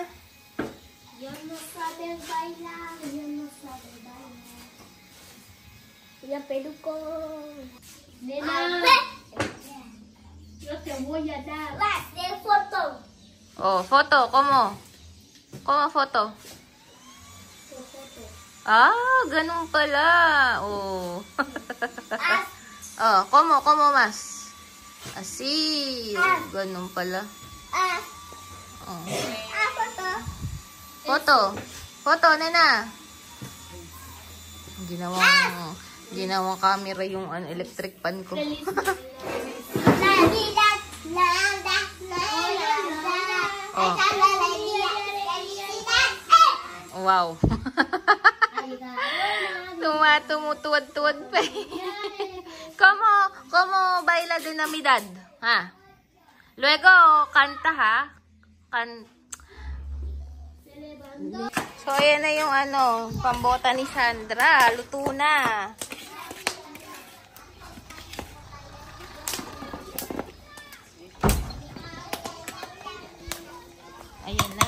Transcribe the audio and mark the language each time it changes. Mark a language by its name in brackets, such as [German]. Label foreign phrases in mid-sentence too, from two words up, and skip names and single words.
[Spanish] Yo no sabe bailar. Ya peluco. Nena. Yo te voy a dar. De foto. Oh, foto. ¿Cómo? ¿Cómo foto? [Filipino] Ganun pala. Oh. [Spanish] ¿Cómo más? Así. [Filipino] Ganun pala. Oh. [Spanish] Foto. Foto, nena. [Filipino] Ginawang camera yung [English] electric pan [Filipino] ko. Oh. Wow. Tumutuwad-tuwad pa eh. [Spanish] ¿Cómo baila de Navidad? Ha? Luego, [Filipino] kanta ha? So, ayan na yung pambota ni Sandra. Luto na. Ayan na.